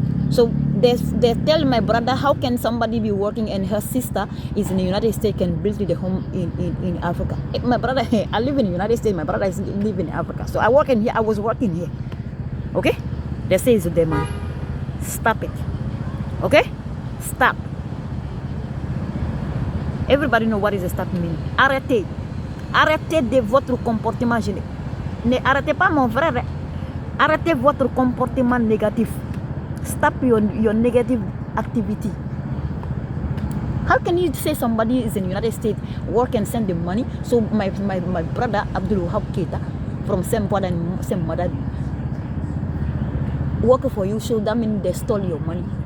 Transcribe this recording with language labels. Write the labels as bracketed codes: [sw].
[en] So they tell my brother, how can somebody be working and her sister is in the United States can build the home in Africa? My brother, I live in the United States, my brother is living in Africa. So I was working here. Okay? They say it's the money. Stop it. Okay? Stop. Everybody know what is a stop mean. [fr] Arrêtez. Arrêtez de votre comportement gêné. Ne arrêtez pas mon frère. Arrêtez votre comportement négatif. [en] Stop your negative activity. How can you say somebody is in the United States work and send the money? So my brother Abdul Wahab Keita from same father and same mother work for you, so that means they stole your money.